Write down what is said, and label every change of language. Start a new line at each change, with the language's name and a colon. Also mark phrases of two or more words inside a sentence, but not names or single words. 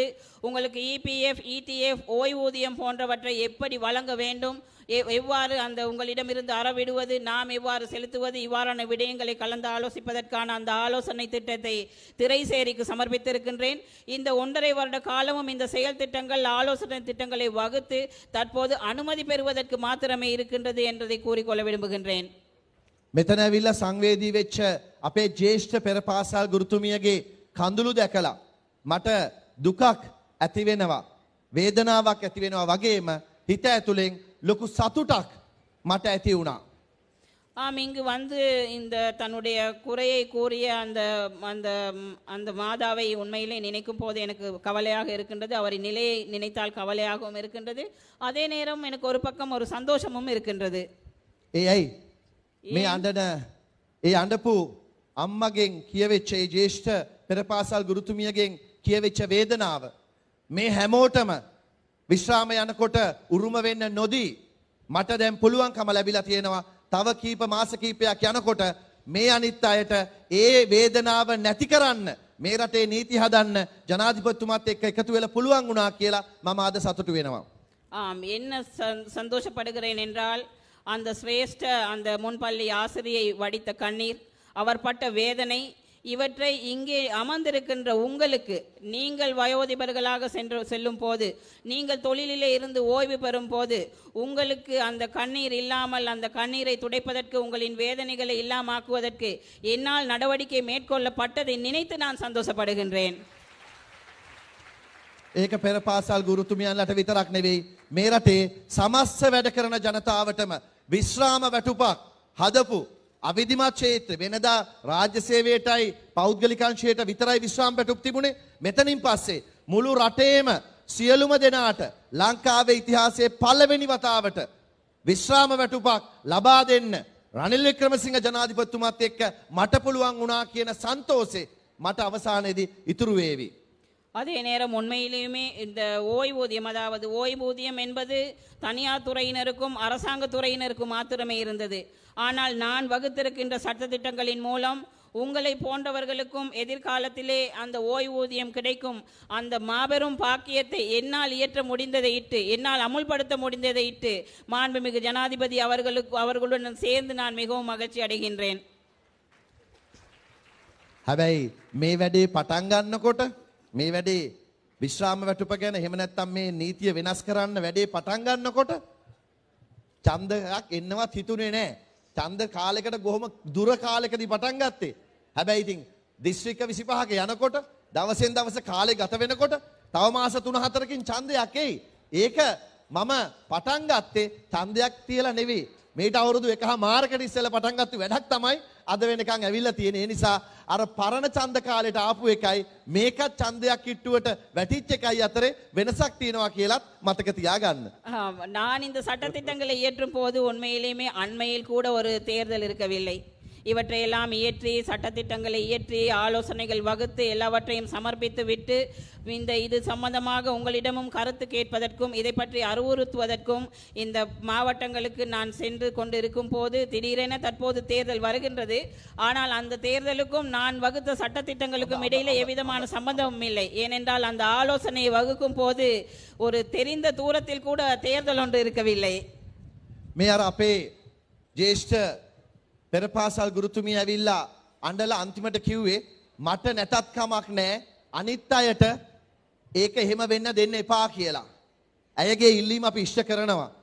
Tamil: உங்களுக்கு EPF ETF ஓய்வூதியம் போன்றவற்றை எப்படி வழங்க வேண்டும், எவ்வாறு அந்த உங்களிடமிருந்து அறவிடுவது, நாம் எவ்வாறு செலுத்துவது, இவ்வாறான விடயங்களை கலந்து ஆலோசிப்பதற்கான அந்த ஆலோசனை திட்டத்தை திரைசேரிக்கு சமர்ப்பித்திருக்கின்றேன். இந்த 1.5 வருட காலமும் இந்த செயல் திட்டங்கள் ஆலோசனை திட்டங்களை வகுத்து தற்போது அனுமதி பெறுவதற்கு மாத்திரமே இருக்கின்றது என்பதை கூறிக்கொள்ள விரும்புகின்றேன்.
Sinhala: මෙතන ඇවිල්ලා සංවේදී වෙච්ච අපේ ජ්‍යෙෂ්ඨ පෙර පාසල් ගුරුතුමියගේ කඳුළු දැකලා මට දුකක් ඇති වෙනවා, වේදනාවක් ඇති වෙනවා වගේම හිත ඇතුලෙන් ලොකු සතුටක් මට ඇති වුණා.
Tamil: இங்கு வந்து இந்த தன்னுடைய குறையை கூறிய அந்த அந்த அந்த மாதாவை உண்மையிலே நினைக்கும் போது எனக்கு கவலையாக இருக்கின்றது. அவரின் நிலையை நினைத்தால் கவலையாகவும் இருக்கின்றது. அதே நேரம் எனக்கு ஒரு பக்கம் ஒரு சந்தோஷமும் இருக்கின்றது.
Sinhala: ඇයි මේ අඬන ඒ අඬපු අම්මගෙන් කියවෙච්ච ඒ ජ්‍යෙෂ්ඨ පෙර පාසල් ගුරුතුමියගෙන් කියවෙච්ච වේදනාව මේ හැමෝටම විශ්‍රාම යනකොට උරුම වෙන්න නොදී මට දැන් පුළුවන්කම ලැබිලා තියෙනවා තව කීප මාස කීපයක් යනකොට මේ අනිත් අයට ඒ වේදනාව නැති කරන්න මේ රටේ නීති හදන්න ජනාධිපතිතුමාත් එක්ක එකතු වෙලා පුළුවන් වුණා කියලා මම අද සතුටු වෙනවා.
Tamil: என்ன சந்தோஷப்படுகிறேன் என்றால் அந்த சிரேஷ்ட அந்த முன்பள்ளி ஆசிரியை வடித்த கண்ணீர், அவர் பட்ட வேதனை, இவற்றை இங்கே அமர்ந்திருக்கின்ற உங்களுக்கு, நீங்கள் வயோதிபர்களாக செல்லும் போது, நீங்கள் தொழிலிலே இருந்து ஓய்வு பெறும் போது உங்களுக்கு அந்த கண்ணீர் இல்லாமல் அந்த கண்ணீரை துடைப்பதற்கு, உங்களின் வேதனைகளை இல்லாமாக்குவதற்கு என்னால் நடவடிக்கை மேற்கொள்ளப்பட்டதை நினைத்து நான் சந்தோஷப்படுகின்றேன்.
Sinhala: ඒක පෙර පාසල් ගුරුතුමියන්ලට විතරක් නෙවෙයි මේ රටේ සමස්ත වැඩ කරන ජනතාවටම විශ්‍රාම වැටුපක් හදපු අවිධිමත් ක්ෂේත්‍ර වෙනදා රාජ්‍ය සේවයටයි පෞද්ගලිකංශයට විතරයි විශ්‍රාම වැටුප් තිබුණේ. මෙතනින් පස්සේ මුළු රටේම සියලුම දෙනාට ලංකාවේ ඉතිහාසයේ පළවෙනි වතාවට විශ්‍රාම වැටුපක් ලබා දෙන්න රනිල් වික්‍රමසිංහ ජනාධිපතිතුමාත් එක්ක මට පුළුවන් වුණා කියන සන්තෝෂේ මට අවසානයේදී ඉතුරු වේවි.
Tamil: அதே நேரம் உண்மையிலுமே இந்த ஓய்வூதியம் அதாவது ஓய்வூதியம் என்பது தனியார் துறையினருக்கும் அரசாங்க துறையினருக்கும் மாத்திரமே இருந்தது. ஆனால் நான் வகுத்திருக்கின்ற சட்டத்திட்டங்களின் மூலம் உங்களை போன்றவர்களுக்கும் எதிர்காலத்திலே அந்த ஓய்வூதியம் கிடைக்கும் அந்த மாபெரும் பாக்கியத்தை என்னால் இயற்ற முடிந்ததை இட்டு என்னால் அமுல்படுத்த முடிந்ததை இட்டு மாண்புமிகு ஜனாதிபதி அவர்களுடன் சேர்ந்து நான் மிகவும் மகிழ்ச்சி அடைகின்றேன்.
Sinhala: හැබැයි මේ වැඩේ පටන් ගන්නකොට මේ වැඩේ විශ්‍රාම වැටුප ගැන එහෙම නැත්නම් මේ නීතිය වෙනස් කරන්න වැඩේ පටන් ගන්නකොට ඡන්දයක් එන්නවත් හිතුනේ නැහැ. ඡන්ද කාලයකට කොහොම දුර කාලයකදී පටන් ගත්තේ. හැබැයි ඉතින් දිස්ත්‍රික්ක 25ක යනකොට දවසෙන් දවස කාලය ගත වෙනකොට තව මාස 3-4කින් ඡන්දයක් එයි. ඒක මම පටන් ගත්තේ ඡන්දයක් තියලා නෙවෙයි. මේට අවුරුදු 1.5 ඉස්සෙල්ලා පටන් ගත්ත වැඩක් තමයි අද වෙනකන් ඇවිල්ලා තියෙන. ඒ නිසා අර පරණ ඡන්ද කාලයට ආපු එකයි මේකත් ඡන්දයක් කිට්ටුවට වැටිච්ච එකයි අතරේ වෙනසක් තියෙනවා කියලාත් මතක තියාගන්න.
Tamil: நான் இந்த சட்டத்திட்டங்களை இயற்றும் போது உண்மையிலேயுமே அண்மையில் கூட ஒரு தேர்தல் இருக்கவில்லை. இவற்றையெல்லாம் இயற்றி சட்டத்திட்டங்களை இயற்றி ஆலோசனைகள் வகுத்து எல்லாவற்றையும் சமர்ப்பித்து விட்டு இந்த இது சம்பந்தமாக உங்களிடமும் கருத்து கேட்பதற்கும் இதை பற்றி அறிவுறுத்துவதற்கும் இந்த மாவட்டங்களுக்கு நான் சென்று கொண்டிருக்கும் போது திடீரென தற்போது தேர்தல் வருகின்றது. ஆனால் அந்த தேர்தலுக்கும் நான் வகுத்த சட்டத்திட்டங்களுக்கும் இடையிலே எவ்விதமான சம்பந்தமும் இல்லை. ஏனென்றால் அந்த ஆலோசனையை வகுக்கும் போது ஒரு தெரிந்த தூரத்தில் கூட தேர்தல் ஒன்று இருக்கவில்லை.
Sinhala: මේ අර අපේ ජේෂ්ඨ පෙරපාසල් ගුරුතුමිය ඇවිල්ලා අඬලා අන්තිමට කිව්වේ මට නැතත් කමක් නැහැ අනිත් අයට ඒක එහෙම වෙන්න දෙන්න එපා කියලා. ඇයගේ ඉල්ලීම අපි ඉෂ්ට කරනවා.